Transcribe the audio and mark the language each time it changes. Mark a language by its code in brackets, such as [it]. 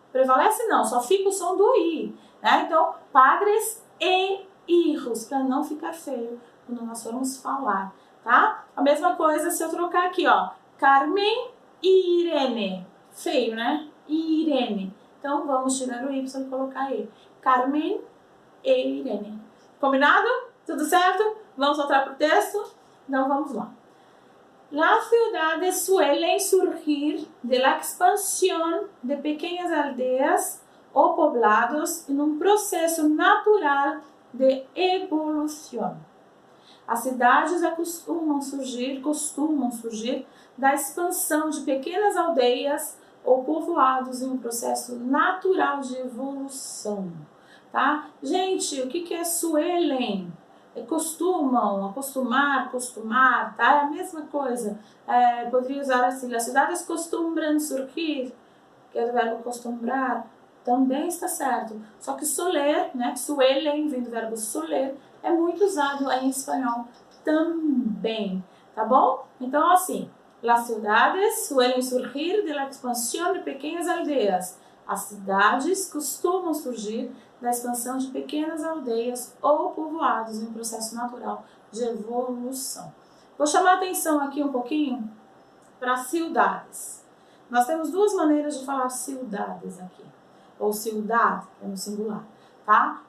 [pt] Prevalece não, só fica o som do I. Né? Então, padres e hijos, para não ficar feio quando nós formos falar. Tá? A mesma coisa se eu trocar aqui, ó. Carmen e Irene. Feio, né? Irene. Então, vamos tirar o Y e colocar E. Carmen e Irene. Combinado? Tudo certo? Vamos voltar para o texto? Então, vamos lá. [es] Las ciudades suelen surgir de la expansión de pequeñas aldeas o poblados en un proceso natural de evolución. [pt] As cidades costumam surgir da expansão de pequenas aldeias ou povoados em um processo natural de evolução, tá? Gente, o que é suelen? Costumam, acostumar, tá? É a mesma coisa. Poderia usar assim, as cidades costumbram surgir, que é do verbo costumbrar, também está certo. Só que soler, né? Suelen, vem do verbo soler, é muito usado em espanhol também, tá bom? Então, assim, [es] las ciudades suelen surgir de la expansión de pequeñas aldeas. [pt] As cidades costumam surgir da expansão de pequenas aldeias ou povoados em um processo natural de evolução. Vou chamar a atenção aqui um pouquinho para ciudades. Nós temos duas maneiras de falar ciudades aqui, ou ciudad, que é no singular, tá?